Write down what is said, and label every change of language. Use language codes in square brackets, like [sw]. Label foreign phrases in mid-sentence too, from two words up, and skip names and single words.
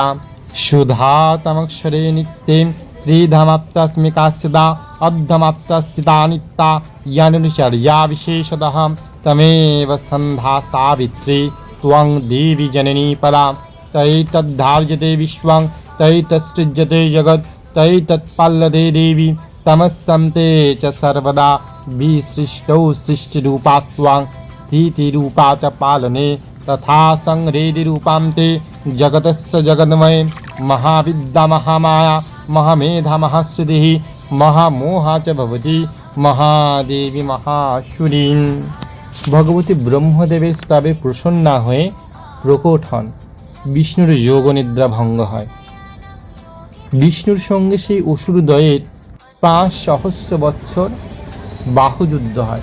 [sa] সুধা তমক্ষরে নিত্যে ত্রিধমাপ্তস্মিকা সদা অর্ধমাপ্তস্থিতা নিত্যা ইয়ানুচর্যা বিশেষতঃ তমেব সন্ধ্যা সাবিত্রী ত্বং দেবী জননী পরা তৈতদ্ধার্যতে বিশ্বং তৈতৎসৃজ্যতে জগৎ তৈতৎপাল্যতে দেবী তমস্সন্তে চ সর্বদা বিসৃষ্টৌ সৃষ্টিরূপা ত্বং स्थितिरूपा च पालने तथा संहृतिरूपां ते जगतस्य जगन्मये महाविद्या महामाया महामेधा महाश्रुतिः महामोहा च भवति মহাদেবী মহাসুরী। [bn] ভগবতী ব্রহ্মদেবের স্তবে প্রসন্না হয়ে প্রকট হন। বিষ্ণুর যোগ নিদ্রা ভঙ্গ হয়। বিষ্ণুর সঙ্গে সেই অসুরদ্বয়ের 5 সহস্র বৎসর বাহুযুদ্ধ হয়।